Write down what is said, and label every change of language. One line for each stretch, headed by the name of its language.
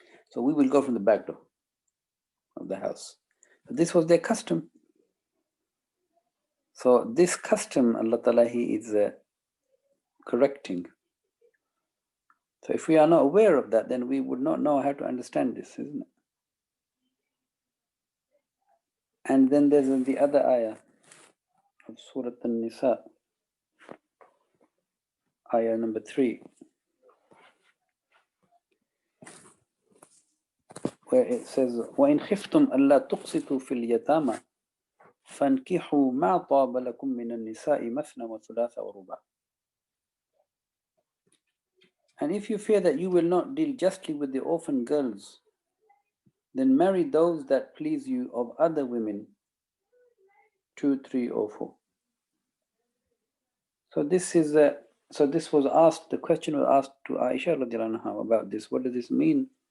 English: So we will go from the back door of the house. This was their custom. So this custom, Allah Ta'ala, He is correcting. So if we are not aware of that, then we would not know how to understand this, isn't it? And then there's the other ayah of Surah An-Nisa, ayah number 3, where it says,
Arabic: وَإِنْ خِفْتُمْ أَلَّا تُقْسِطُوا فِي الْيَتَامَى فَانْكِحُوا مَا طَابَ لَكُم مِّنَ النِّسَاءِ مَثْنَى وَثُلَاثَ وَرُبَاعَ.
English: And if you fear that you will not deal justly with the orphan girls, then marry those that please you of other women, 2, 3, or 4. So this is this was asked. The question was asked to Aisha radiallahu anha about this. What does this mean?